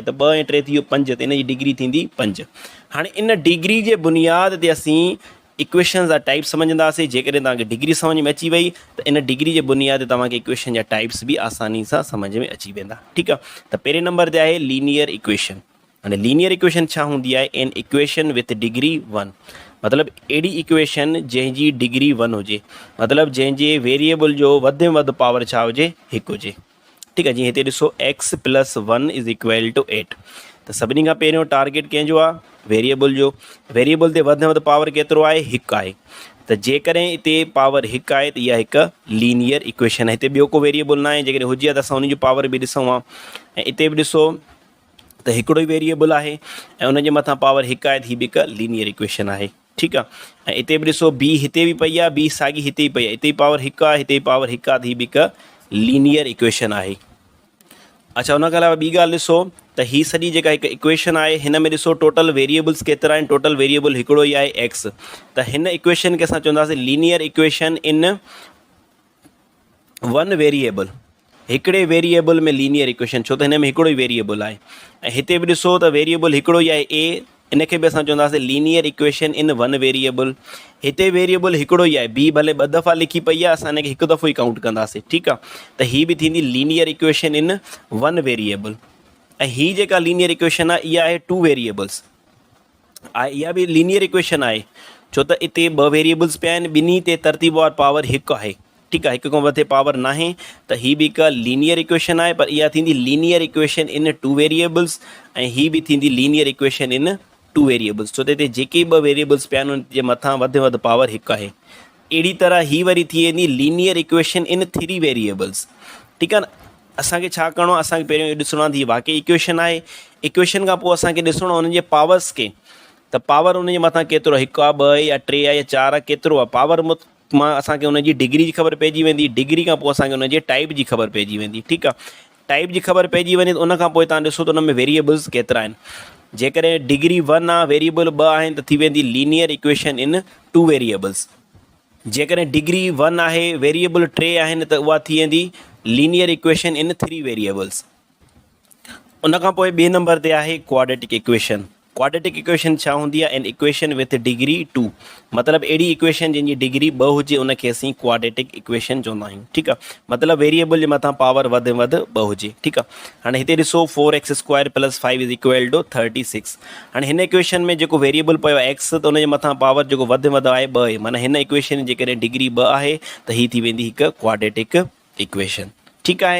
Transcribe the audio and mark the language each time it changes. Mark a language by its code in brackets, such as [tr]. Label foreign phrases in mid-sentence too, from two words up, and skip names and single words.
[sd] त 2 ऐं 3 थी वियो 5, त इन जी डिग्री थींदी 5। हाणे इन डिग्री जे बुनियाद ते असीं इक्वेशन जा टाइप सम्झंदासीं। जेकॾहिं तव्हांखे डिग्री सम्झ में अची वई त इन डिग्री जे बुनियाद ते तव्हांखे इक्वेशन जा टाइप्स बि आसानी सां सम्झ में अची वेंदा। ठीकु आहे, त पहिरें नंबर ते आहे [en] linear equation. [sd] हाणे [en] linear equation [sd] छा हूंदी आहे, [en] an equation with degree 1, [sd] मतिलबु अहिड़ी इक्वेशन जंहिंजी डिग्री 1 हुजे, मतिलबु जंहिंजे वेरिएबल जो वधि में वधि पावर छा हुजे, 1 हुजे। ठीकु आहे, जीअं हिते ॾिसो [en] x plus 1 is equal to 8. [sd] त सभिनी खां पहिरियों टारगेट कंहिंजो आहे, वेरिएबल जो। वेरिएबल ते वधि में वधि पावर केतिरो आहे, 1 आहे। त जेकॾहिं हिते पावर 1 आहे त इहा हिकु [en] linear equation [sd] आहे। हिते ॿियो को वेरिएबल न आहे, जेकॾहिं हुजे त असां उन जो पावर बि ॾिसूं आहे। ऐं हिते बि ॾिसो त हिकिड़ो ई वेरिएबल आहे ऐं उनजे मथां पावर 1 आहे, त हीअ बि हिकु [en] linear equation [sd] आहे। ठीकु आहे, ऐं हिते बि ॾिसो बी हिते बि पई आहे, बी साॻी हिते ई पई आहे, हिते पावर 1 आहे, हिते पावर 1 आहे, त हीअ बि हिकु [en] linear equation [sd] आहे। अच्छा, उन खां अलावा ॿी ॻाल्हि ॾिसो त हीअ सॼी जेका हिकु इक्वेशन आहे, हिन में ॾिसो [en] total variables [sd] केतिरा आहिनि, [en] total variable [sd] हिकिड़ो ई आहे एक्स। त हिन इक्वेशन खे असां चवंदासीं [en] linear equation in 1 variable, [sd] हिकिड़े वेरिएबल में लीनियर इक्वेशन, छो त हिन में हिकिड़ो ई वेरिएबल आहे। ऐं हिते बि ॾिसो त वेरिएबल हिकिड़ो ई आहे ए, इनखे बि असां चवंदासीं [en] linear equation in 1 variable. [sd] हिते वेरिएबल हिकिड़ो ई आहे, बी भले 2 दफ़ा लिखी पई आहे, असां हिनखे हिकु दफ़ो ई काउंट कंदासीं। ठीकु आहे, त हीअ बि थींदी [en] linear equation in 1 variable. [sd] ऐं हीअ जेका [en] linear equation [sd] आहे इहा आहे 2 वेरिएबल्स आहे, इहा बि [en] linear equation [sd] आहे, छो त हिते 2 वेरिएबल्स पिया आहिनि, ॿिन्ही ते तरतीबवार पावर 1 आहे। ठीकु आहे, 1 खां मथे पावर न आहे, त हीअ बि हिकु [en] linear equation [sd] आहे, पर इहा थींदी [en] linear equation in 2 variables. [sd] ऐं हीअ बि थींदी [en] linear equation in 2 variables, [sd] छो त हिते जेके 2 वेरिएबल्स पिया आहिनि उनजे मथां वधि में वधि पावर 1 आहे। अहिड़ी तरह हीअ वरी थी वेंदी [en] linear equation in 3 variables. [sd] ठीकु आहे न, असांखे छा करिणो आहे, असांखे पहिरियों इहो ॾिसणो आहे त हीअ वाक़ई इक्वेशन आहे। इक्वेशन खां पोइ असांखे ॾिसणो आहे उन्हनि जे पावर्स खे, त पावर उन जे मथां केतिरो आहे, 1 आहे 2 आहे या 3 आहे या 4 आहे, केतिरो आहे पावर मां असांखे उनजी डिग्री जी ख़बर पइजी वेंदी, डिग्री खां पोइ असांखे उनजे टाइप जी ख़बर पइजी वेंदी, ठीकु आहे। टाइप जी ख़बर पइजी वञे त उन खां पोइ तव्हां ॾिसो त उन में वेरिएबल्स केतिरा आहिनि। जेकॾहिं डिग्री 1 आहे, वेरिएबल 2 आहिनि त थी वेंदी [en] linear equation in 2 variables. [sd] जेकॾहिं डिग्री 1 आहे, वेरिएबल 3 आहिनि त उहा थी वेंदी [en] linear equation in 3 variables. [sd] उन खां पोइ ॿिए नंबर ते आहे [en] quadratic equation. quadratic equation [sd] छा हूंदी आहे, [en] an equation with degree 2, [sd] मतिलबु अहिड़ी इक्वेशन जंहिंजी डिग्री 2 हुजे उनखे असीं [en] quadratic equation [sd] चवंदा आहियूं, ठीकु आहे। मतिलबु वेरिएबल जे मथां पावर वधि में वधि 2 हुजे, ठीकु आहे। हाणे हिते ॾिसो 4x² + 5 = 36। हाणे हिन इक्वेशन में जेको वेरिएबल पियो आहे x, त उनजे मथां पावर जेको वधि में वधि आहे 2 आहे, माना हिन इक्वेशन जी जेकॾहिं डिग्री 2 आहे त हीअ थी वेंदी हिकु [en] quadratic equation, [sd] ठीकु आहे।